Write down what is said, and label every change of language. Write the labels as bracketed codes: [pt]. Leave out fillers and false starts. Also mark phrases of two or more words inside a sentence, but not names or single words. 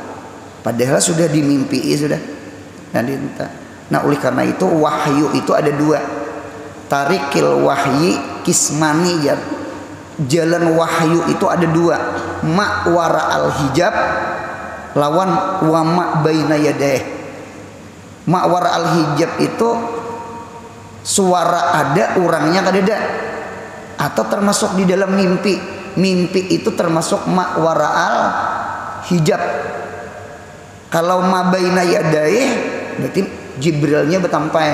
[id] Padahal sudah dimimpi sudah. Nah oleh karena itu wahyu itu ada 2. [ar] طريق الوحي قسمان jar. [id] Jalan wahyu itu ada 2. [ar] ما وراء الحجاب lawan وما بين يديه. ما وراء الحجاب [bjn] itu suara ada, orangnya kada ada. [id] Atau termasuk di dalam mimpi. Mimpi itu termasuk [ar] ما وراء الحجاب. [id] Kalau [ar] ما بين يديه [id] berarti Jibrilnya bertampai.